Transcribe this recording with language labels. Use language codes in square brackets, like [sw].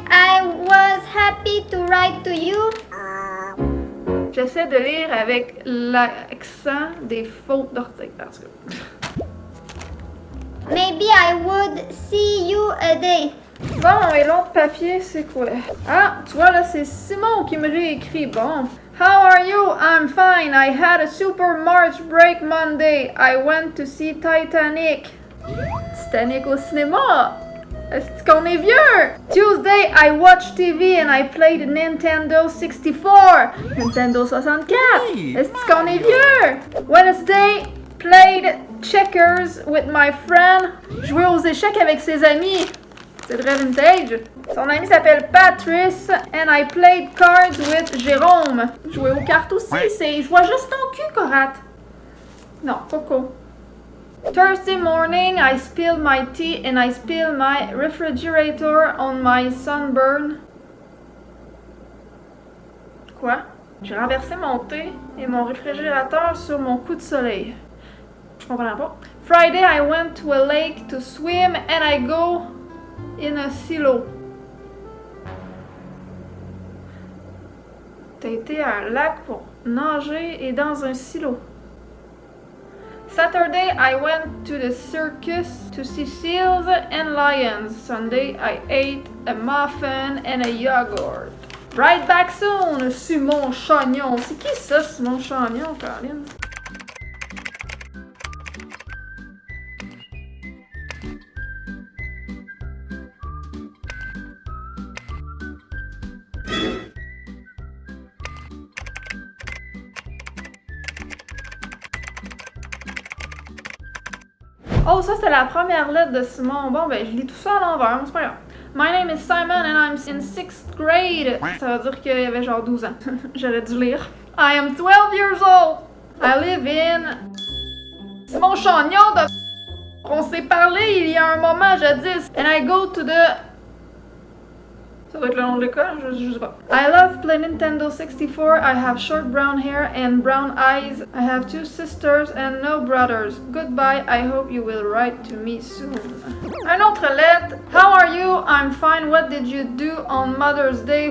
[en] I was happy to write to you. [fr] J'essaie de lire avec l'accent des fautes d'orthographe. [en] Maybe I would see you a day. [fr] Bon, et l'autre papier, c'est quoi? Ah, tu vois, là, c'est Simon qui me réécrit. Bon. [en] How are you? I'm fine. I had a super March break Monday. I went to see Titanic. [fr] Titanic au cinéma? Est-ce qu'on est vieux? [en] Tuesday, I watched TV and I played Nintendo 64. Nintendo 64. [fr] Est-ce qu'on est vieux? [en] Wednesday, played checkers with my friend. [fr] Jouer aux échecs avec ses amis. C'est très vintage. Son ami s'appelle [en] Patrice and I played cards with Jérôme. [fr] Jouer aux cartes aussi, c'est... Je vois juste ton cul, Corat. Non, Coco. [en] Thursday morning, I spilled my tea and I spilled my refrigerator on my sunburn. [fr] Quoi? J'ai renversé mon thé et mon réfrigérateur sur mon coup de soleil. Je comprends pas. [en] Friday, I went to a lake to swim and I go in a silo. [fr] T'as été à un lac pour nager et dans un silo. [en] Saturday, I went to the circus to see seals and lions. Sunday, I ate a muffin and a yogurt. Right back soon, [fr] Simon Chagnon. C'est qui ça, Simon Chagnon, Caroline? Oh, ça c'était la première lettre de Simon. Bon, ben je lis tout ça à l'envers, c'est pas grave. [en] My name is Simon and I'm in 6th grade. [fr] Ça veut dire qu'il y avait genre 12 ans. J'aurais dû lire. [en] I am 12 years old. I live in... [fr] Simon Chagnon de... On s'est parlé il y a un moment jadis. [en] And I go to the... [fr] Ça doit être le nom de l'école, je sais pas. [en] I love play Nintendo 64. I have short brown hair and brown eyes. I have 2 sisters and no brothers. Goodbye. I hope you will write to me soon. [fr] Une autre lettre. [en] How are you? I'm fine. What did you do on Mother's Day?